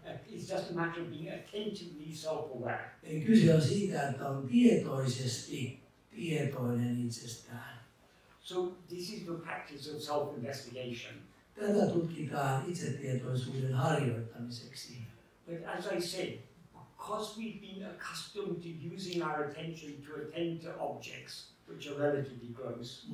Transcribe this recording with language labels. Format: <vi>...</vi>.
<en>It's just a matter of being attentively self-aware.</en> <fi>Eli kyse on siitä, että on tietoisesti tietoinen itsestään.</fi> <en>So this is the practice of self-investigation.</en> <fi>Tätä tutkitaan itsetietoisuuden harjoittamiseksi.</fi> <en>But as I said, because we've been accustomed to using our attention to attend to objects, which are relatively gross.</en>